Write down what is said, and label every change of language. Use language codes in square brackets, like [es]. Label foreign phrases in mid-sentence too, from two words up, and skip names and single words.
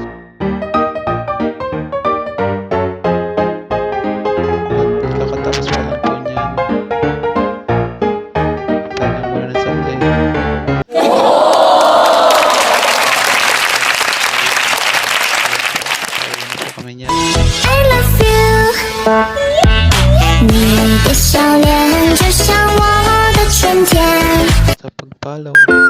[tl] At kakatapos pa lang po niyan. Tayo na muna sa play. Kami niyan. [en] I love you， [zh] 你的笑脸就像我的春天。 [tl] Sa pag-follow.